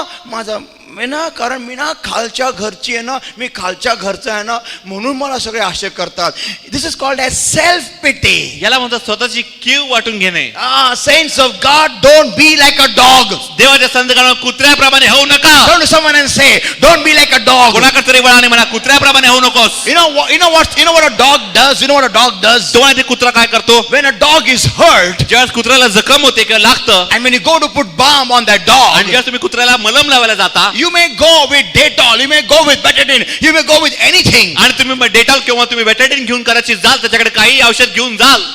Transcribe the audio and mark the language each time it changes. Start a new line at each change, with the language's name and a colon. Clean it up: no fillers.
Marathi: माझा मी ना, कारण मी ना खालच्या घरची आहे ना, मी खालच्या घरचा आहे ना, म्हणून मला सगळे आशय करतात.
English: This is called as self pity.
Marathi: याला म्हणतात स्वतःची कीव वाटून घेणे.
English: Saints of God, don't be like a dog.
Marathi: देवाच्या संतगणांनो, कुत्र्याप्रमाणे होऊ नका.
English: Turn to someone and say, don't be like a dog.
Marathi: कोणाकडे तरी वळाने म्हणा, कुत्र्याप्रमाणे होऊ नकोस.
English: You know what a dog does? You know what a dog does?
Marathi: तुम्हाला ते कुत्रा काय करतो?
English: When a dog is hurt,
Marathi: ज्यावेळेस कुत्र्याला जखम होते किंवा लागतं,
English: and when you go to put balm on that
Marathi: आणि
English: dog,
Marathi: ज्यावेळेस तुम्ही कुत्र्याला मलम लावायला जाता,
English: you may go with Dettol, you may go with Betadine, you may go with anything.
Marathi: आणि तुम्ही डेटॉल किंवा तुम्ही बेटाडीन घेऊन करायची जाल, त्याच्याकडे काही औषध घेऊन जाल,